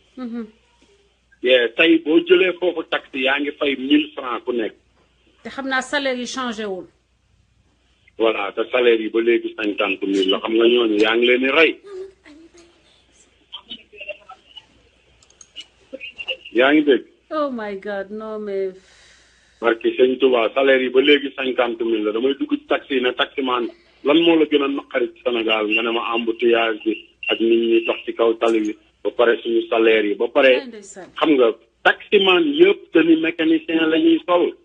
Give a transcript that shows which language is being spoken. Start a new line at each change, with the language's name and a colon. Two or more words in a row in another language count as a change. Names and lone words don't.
Wolof: tey boo jëlee foofu taxi yaa ngi fay 1000 francs ku nekk. te xam naa salaire yi changé wul. voilà te salaire yi ba léegi 50,000 la xam nga ñooñu yaa ngi leen di rey. yaa ngi dégg.
English: oh my god
French: non mais.
Wolof: barki sëñ Touba salaire yi ba léegi 50,000 la damay dugg ci taxi ne taximaan lan moo la gën a naqari ci Sénégal nga ne ma embouteillage bi ak nit ñi dox ci kaw tali bi. ba pare suñu salaire yi ba pare xam nga taximan yëpp
French: tenue mécanicien
Wolof: la ñuy sol.